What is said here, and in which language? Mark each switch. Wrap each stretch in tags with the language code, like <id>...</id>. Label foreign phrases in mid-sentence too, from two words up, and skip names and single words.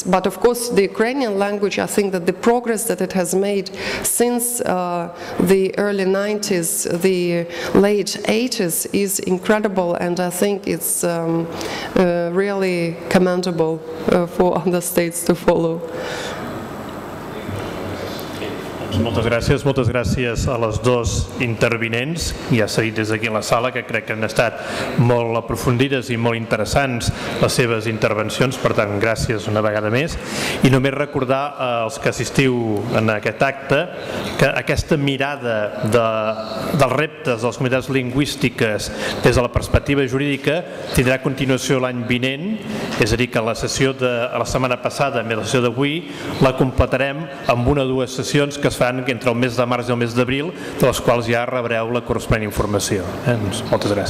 <en>But of course the Ukrainian language, I think that the progress that it has made since the early 90s, the late 80s is incredible, and I think it's really commendable for other states to follow.</en> <ca>Moltes gràcies a les dos intervinents. Ja s'ha dit des d'aquí a la sala que crec que han estat molt aprofundides i molt interessants les seves intervencions, per tant, gràcies una vegada més. I només recordar als que assistiu en aquest acte que aquesta mirada dels reptes de les comunitats lingüístiques des de la perspectiva jurídica tindrà continuació l'any vinent, és a dir, que la sessió de la setmana passada més la sessió d'avui la completarem amb una o dues sessions que es fan entre el mes de març i el mes d'abril, de les quals ja rebreu la corresponent informació.</ca>